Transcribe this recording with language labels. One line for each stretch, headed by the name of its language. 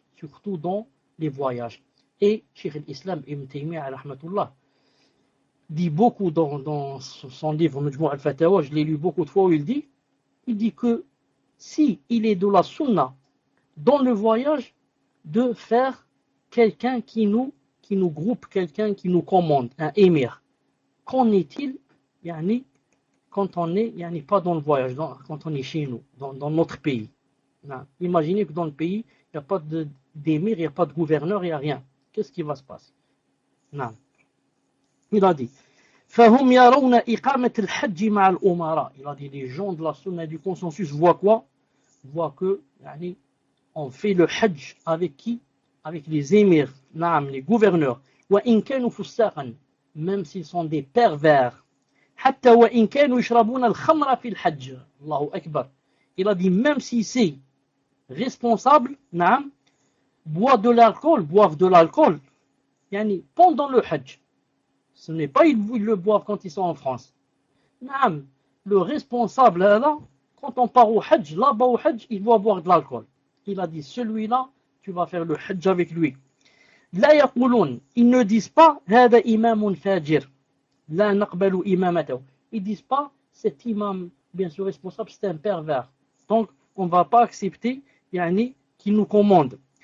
French: Surtout dans les voyages. Et Cheikh l'Islam Ibn Taymiyyah rahmatullah dit beaucoup dans son livre Majmou' al-Fatawa, je l'ai lu beaucoup de fois, où il dit que si il est de la sunna dans le voyage de faire quelqu'un qui nous groupe, quelqu'un qui nous commande, un émir. Qu'en est-il, yani, quand on est, il n'est pas dans le voyage, quand on est chez nous, dans notre pays. Imaginez que dans le pays, il n'y a pas d'émir, il n'y a pas de gouverneur, il n'y a rien. Qu'est-ce qui va se passer? Non. Il a dit,
Arabic: فَهُمْ يَرَوْنَ إِقَامَةَ الْحَجِّ مَعَ الْأُمَرَاءِ.
French: Il a dit, les gens de la sunna du consensus voient quoi? Voient que, yani, on fait le hajj avec qui? Avec les émirs, non, les gouverneurs.
Arabic: وَإِنْ كَانُوا فُسَّاقًا,
French: même s'ils sont des pervers.
Arabic: حتى وإن كانوا يشربون الخمر في الحج الله أكبر.
French: Il a dit, même si c'est responsable,
Arabic: نعم,
French: boivent de l'alcool, boivent de l'alcool, yani pendant le hajj. Ce n'est pas ils le boivent quand ils sont en France.
Arabic: نعم,
French: le responsable là, quand on part au hajj, là-bas au hajj, il doit boire de l'alcool. Il a dit, celui-là, tu vas faire le hajj avec lui.
Arabic: لا يقولون,
French: ils ne disent pas,
Arabic: هذا إمام فاجر. La naqbalu imamatahu.
French: Ils disent pas, cet imam, bien sûr, responsable, c'est un pervers. Donc, on ne va pas accepter, yani, qu'il nous commande.